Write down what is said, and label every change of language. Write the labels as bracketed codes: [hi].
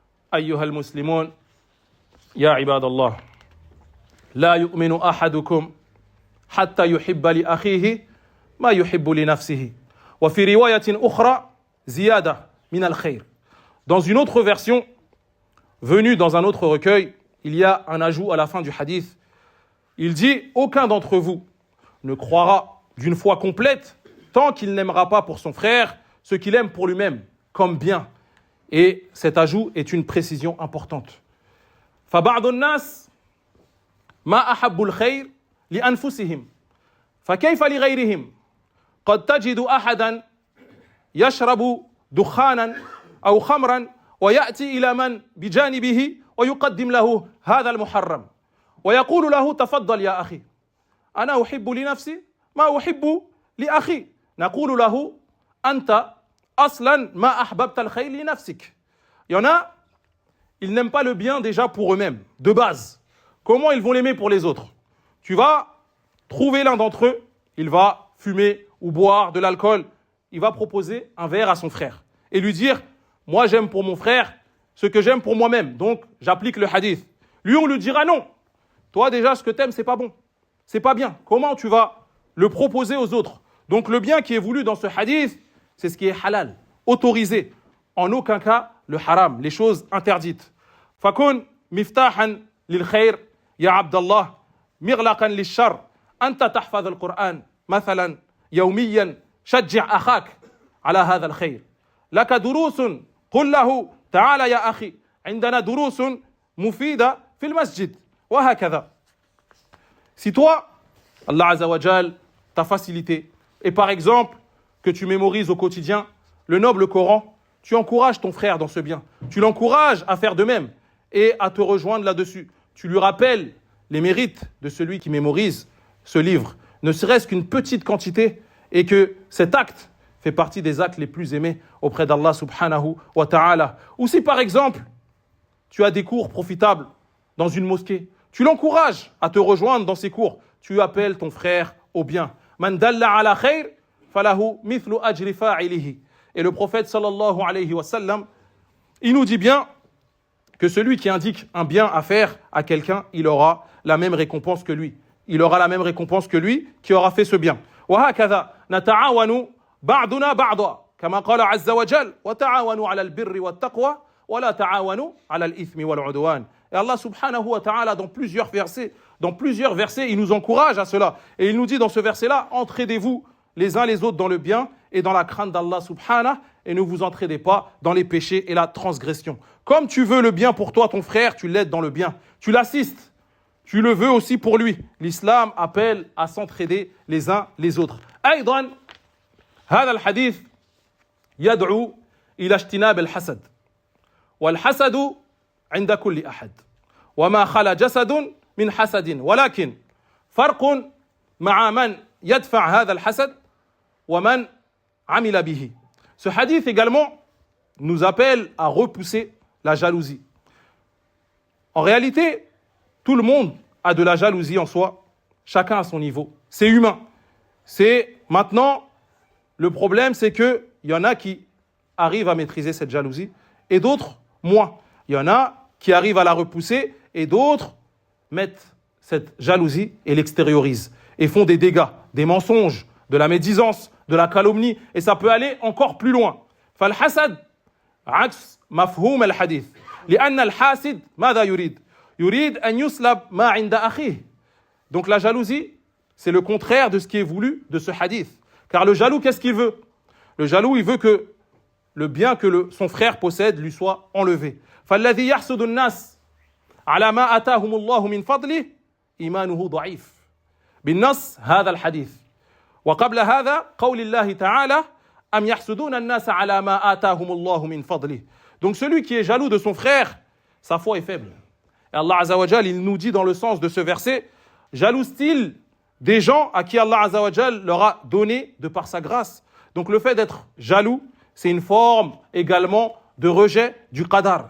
[ar] أيها المسلمون يا عباد الله لا يؤمن أحدكم حتى يحب لأخيه ما يحب لنفسه وفي رواية أخرى زيادة من الخير. [fr] Dans une autre version venue dans un autre recueil, il y a un ajout à la fin du hadith. Il dit: aucun d'entre vous ne croira d'une foi complète tant qu'il n'aimera pas pour son frère ce qu'il aime pour lui-même comme bien. Et cet ajout est une précision importante. [ar] فبعض الناس ما أحبوا الخير لأنفسهم فكيف لغيرهم قد تجد أحدا يشرب دخانا أو خمرا ويأتي إلى من بجانبه ويقدم له هذا المحرم ويقول له تفضل يا أخي أنا أحب لنفسي ما أحب لأخي نقول له أنت أصلا ما أحببت الخير لنفسك. [fr] Il y en a, ils n'aiment pas le bien déjà pour eux-mêmes, de base. Comment ils vont l'aimer pour les autres? Tu vas trouver l'un d'entre eux, il va fumer ou boire de l'alcool, il va proposer un verre à son frère et lui dire: moi j'aime pour mon frère ce que j'aime pour moi-même, donc j'applique le hadith. Lui, on lui dira: non, toi déjà ce que t'aimes c'est pas bon, c'est pas bien. Comment tu vas le proposer aux autres? Donc le bien qui est voulu dans ce hadith, c'est ce qui est halal, autorisé. En aucun cas le haram, les choses interdites. [ar] فكن مفتاحا للخير يا عبد الله مغلقا للشر. أنت تحفظ القرآن مثلا يوميا، شجع أخاك على هذا الخير. لك دروس قل له تعال يا أخي عندنا دروس مفيدة في المسجد وهكذا. [fr] Si toi, Allah Azza wa Jal t'a facilité, et par exemple que tu mémorises au quotidien le noble Coran, tu encourages ton frère dans ce bien, tu l'encourages à faire de même et à te rejoindre là-dessus. Tu lui rappelles les mérites de celui qui mémorise ce livre, ne serait-ce qu'une petite quantité, et que cet acte fait partie des actes les plus aimés auprès d'Allah subhanahu wa ta'ala. Ou si par exemple, tu as des cours profitables dans une mosquée, tu l'encourages à te rejoindre dans ces cours, tu appelles ton frère au bien. [ar] Man dalla ala khair falahu mithlu ajri fa'ilihi. [fr] Et le prophète sallallahu alayhi wa sallam, il nous dit bien que celui qui indique un bien à faire à quelqu'un, il aura la même récompense que lui. Il aura la même récompense que lui qui aura fait ce bien. [ar] وهكذا نتعاون بعضنا بعضا كما قال عز وجل وتعاونوا على البر والتقوى ولا تعاونوا على الإثم والعدوان. [fr] Et Allah subhanahu wa ta'ala dans plusieurs versets, il nous encourage à cela. Et il nous dit dans ce verset-là: entraidez-vous les uns les autres dans le bien et dans la crainte d'Allah subhanahu, et ne vous entraidez pas dans les péchés et la transgression. Comme tu veux le bien pour toi, ton frère, tu l'aides dans le bien. Tu l'assistes. Tu le veux aussi pour lui. L'islam appelle à s'entraider les uns les autres. [ar] أيضا هذا الحديث يدعو إلى اجتناب الحسد. والحسد عند كل أحد. وما خلا جسد من حسد. ولكن فرق مع من يدفع هذا الحسد ومن عمل به. [fr] Ce hadith également nous appelle à repousser la jalousie. En réalité, tout le monde a de la jalousie en soi, chacun à son niveau. C'est humain. C'est maintenant, le problème, c'est qu'il y en a qui arrivent à maîtriser cette jalousie et d'autres moins. Il y en a qui arrivent à la repousser et d'autres mettent cette jalousie et l'extériorisent et font des dégâts, des mensonges, de la médisance, de la calomnie, et ça peut aller encore plus loin. [ar] فالحسد عكس مفهوم الحديث لأن الحاسد ماذا يريد أن يسلب ما عند أخيه. [fr] Donc la jalousie, c'est le contraire de ce qui est voulu de ce hadith. Car le jaloux, qu'est-ce qu'il veut? Le jaloux, il veut que le bien que son frère possède lui soit enlevé. [ar] فالذي يحسد الناس على ما آتاهم الله من فضله إيمانه ضعيف. بالنص هذا الحديث. وقبل هذا قول الله تعالى أم يحسدون الناس على ما آتاهم الله من فضله. [fr] Donc celui qui est jaloux de son frère, sa foi est faible. Et Allah Azza wa Jal, il nous dit dans le sens de ce verset, jalouse-t-il des gens à qui Allah Azza wa Jal leur a donné de par sa grâce? Donc le fait d'être jaloux, c'est une forme également de rejet du qadar.